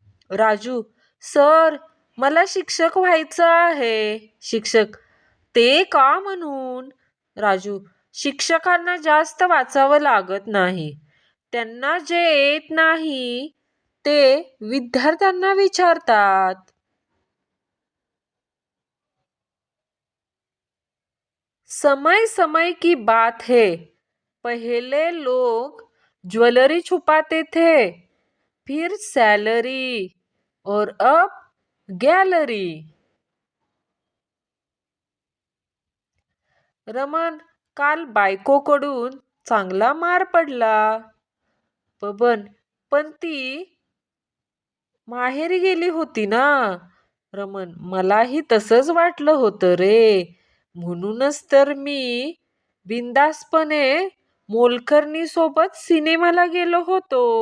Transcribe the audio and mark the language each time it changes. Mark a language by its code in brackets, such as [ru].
[mr] Raju: sir, मला शिक्षक व्हायचं आहे. शिक्षक: ते का म्हणून? राजू: शिक्षकांना जास्त वाचावं लागत नाही. त्यांना जे येत नाही ते विद्यार्थ्यांना विचारतात. [hi] समय समय की बात है, पहले लोग ज्वेलरी छुपाते थे, फिर सैलरी, और अब गॅलरी. [mr] रमन: काल बायकोकडून चांगला मार पडला. बबन: पण ती माहेरी गेली होती ना. रमन: मलाही तसंच वाटलं होतं रे, म्हणूनच तर मी बिनधास्तपणे मोलकरणी सोबत सिनेमाला गेलो होतो.